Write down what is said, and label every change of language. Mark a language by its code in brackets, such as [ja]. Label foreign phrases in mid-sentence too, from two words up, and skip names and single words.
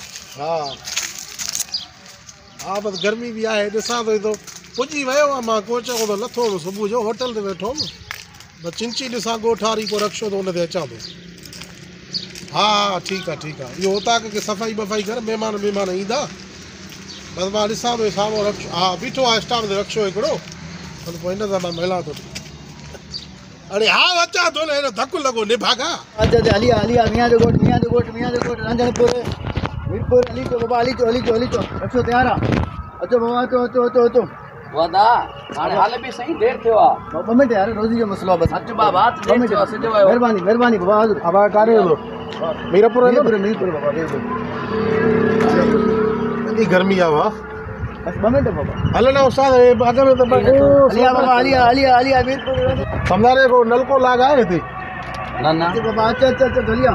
[sd] हाँ हाँ बस गर्मी भी आहे ॾिसां थो तो पुॼी वियो आहे मां कोच को लथो सुबुह जो होटल ते वेठो बस चिंची ॾिसां ॻोठारी को रक्शो तो उन ते अचां थो। हाँ [ur] ठीक है [sd] इहो हुतां के सफ़ाई बफ़ाई कर मेहमान ईंदा बस मां ॾिसां थो साम्हूं रक्शो हाँ बीठो आहे स्टाफ ते रक्शो हिकिड़ो पोइ हिन सां मां मिलां थो। अरे हाँ अचा तो ना धक्को लगो ने भागा अच्छा हली मियां जो गोट रंजनपुर मीरपुर हली चो बाबा हली चो रक्शो तैयार आहे अचो बाबा अचो वादा हाणे हाल भी सही देर थियो आ 2 मिनट यार रोजी जो मसलो बस अच बाबा देर थियो सिधो आयो मेहरबानी बाबा अब कारे हो मीरपुर बाबा इतनी गर्मी आ वाह बस 2 मिनट बाबा हल ना उस्ताद अगर में तो हलिया बाबा हलिया मीरपुर [ur] समझाने को नलको लगाए थे [sd] ना बाबा अच्छा हलिया